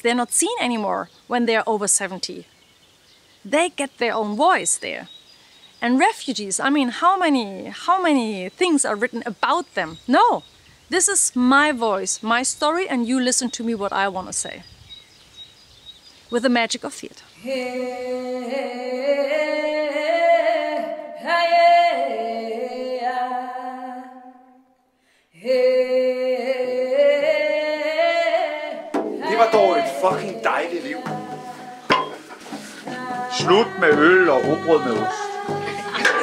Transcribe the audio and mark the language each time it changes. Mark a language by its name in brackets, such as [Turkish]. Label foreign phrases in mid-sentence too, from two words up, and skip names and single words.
[English] They're not seen anymore when they're over 70. They get their own voice there. And refugees, I mean, how many things are written about them? No, this is my voice, my story, and you listen to me what I want to say. With the magic of theatre. [Danish] Det var dog et fucking dejligt liv. Slut med øl og rugbrød med ost.